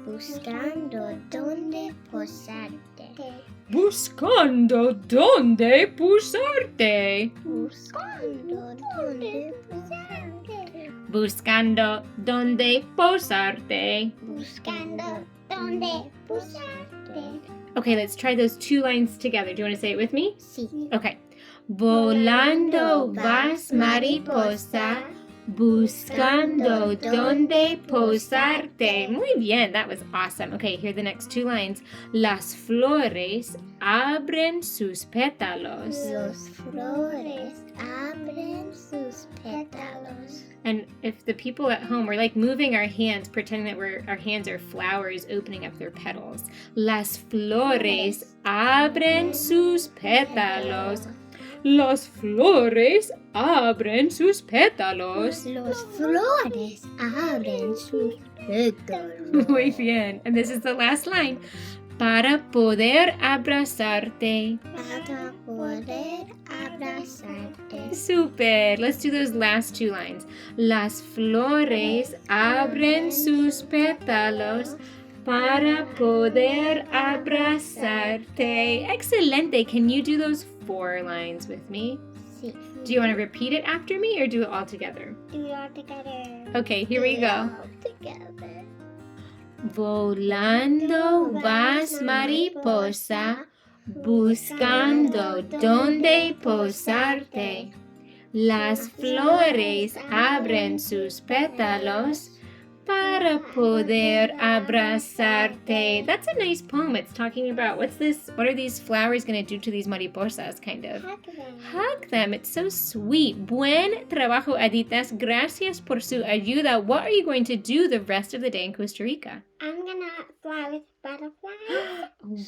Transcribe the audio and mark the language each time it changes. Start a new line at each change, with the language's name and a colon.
Spanish: Buscando dónde posarte. Buscando dónde posarte. Buscando dónde posarte. Buscando dónde posarte. Buscando dónde posarte.
English: Okay, let's try those two lines together. Do you want to say it with me?
Spanish: Sí.
English: Okay.
Spanish: Volando vas mariposa, buscando dónde posarte. Muy bien,
English: that was awesome. Okay, here are the next two lines.
Spanish: Las flores abren sus pétalos. Los flores abren sus pétalos.
English: And if the people at home, we're like moving our hands, pretending that our hands are flowers opening up their petals.
Spanish: Las flores abren sus pétalos. Las flores abren sus pétalos. Los flores abren sus pétalos. Muy bien.
English: And this is the last line.
Spanish: Para poder abrazarte. Para poder abrazarte.
English: Super. Let's do those last two lines.
Spanish: Las flores abren sus pétalos para poder abrazarte. Excelente.
English: Can you do those 4 lines with me?
Spanish: Sí.
English: Do you want to repeat it after me or do it all together? Do it all together. Okay, here we Do it all together.
Spanish: Volando vas mariposa, buscando dónde posarte. Las flores abren sus pétalos para poder abrazarte.
English: That's a nice poem. It's talking about what are these flowers going to do to these mariposas, kind of. Hug them. It's so sweet.
Spanish: Buen trabajo, Aditas. Gracias por su ayuda.
English: What are you going to do the rest of the day in Costa Rica? I'm gonna fly with butterflies.